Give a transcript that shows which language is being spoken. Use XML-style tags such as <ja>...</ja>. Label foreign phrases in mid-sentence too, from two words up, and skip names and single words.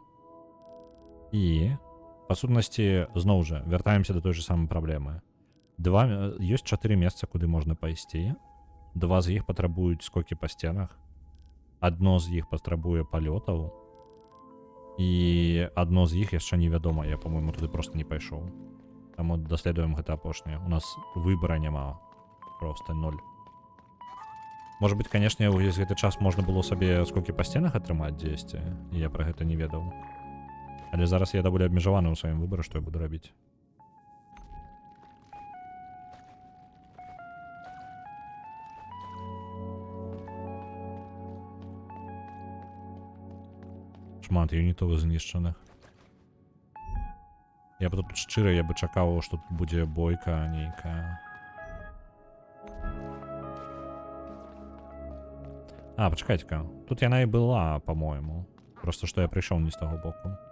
<be>И, по сутнасці, зноў жа, вяртаемся</be> <ru>до той же самой</ru> <be>праблемы. Ёсць 4 месца, куды можна пайсці. 2 з іх патрабуюць скокі па сценах. Адно з іх патрабуе палётаў. І адно з іх яшчэ невядома. Я, по-моему, туды просто не пайшоў. Таму даследуем гэта апошняе. У нас выбара няма. Просто 0.</be> <ru>Может быть, конечно,</ru> <be>увесь гэты час можна было сабе скокі па сценах атрымаць дзесьці, і я пра гэта не ведаў. Але зараз я даволі абмежаваны ў сваім выбары, што я буду рабіць. Шмат юнітаў знішчаных. Я б тут шчыра, я бы чакаў, што тут будзе бойка нейкая.</be> <uk>А, почекайте-ка.</uk> <be>Тут яна і была, по-моему. Просто что я</be> <uk>прийшов не з того боку.</uk>